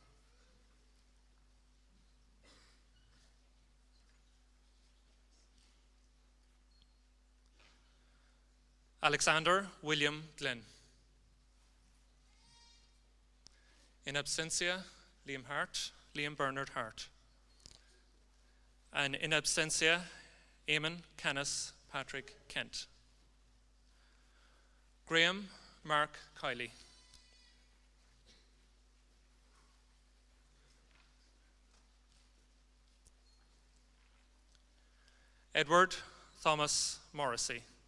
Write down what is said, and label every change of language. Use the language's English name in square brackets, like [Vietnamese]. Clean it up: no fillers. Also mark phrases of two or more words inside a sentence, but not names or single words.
[English] Alexander William Glenn. In absentia, Liam Bernard Hart. And in absentia, Eamon Canis Patrick Kent. Graham Mark Kiley. Edward Thomas Morrissey.